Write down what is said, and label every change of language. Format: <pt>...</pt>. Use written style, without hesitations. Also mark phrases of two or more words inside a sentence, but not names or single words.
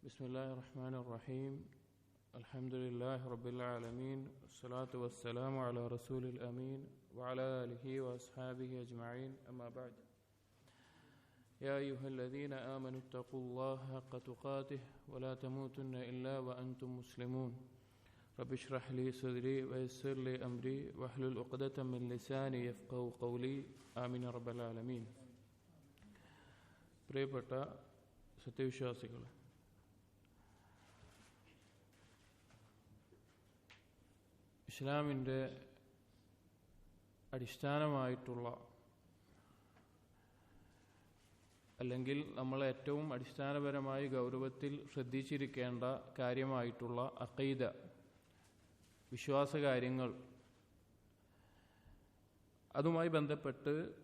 <ar>بسم الله الرحمن الرحيم الحمد لله رب العالمين والصلاة والسلام على رسول الأمين وعلى آله وأصحابه أجمعين أما بعد يا أيها الذين آمنوا اتقوا الله حق تقاته ولا تموتن إلا وأنتم مسلمون رب اشرح لي صدري ويسر لي أمري واحلل عقدة من لساني يفقهوا قولي آمين رب العالمين.</ar> <ml>പ്രിയപ്പെട്ട സത്യവിശ്വാസികളെ, ഇസ്ലാമിൻ്റെ അടിസ്ഥാനമായിട്ടുള്ള അല്ലെങ്കിൽ നമ്മൾ ഏറ്റവും അടിസ്ഥാനപരമായി ഗൗരവത്തിൽ ശ്രദ്ധിച്ചിരിക്കേണ്ട കാര്യമായിട്ടുള്ള അഖീദ, വിശ്വാസകാര്യങ്ങൾ, അതുമായി ബന്ധപ്പെട്ട്</ml>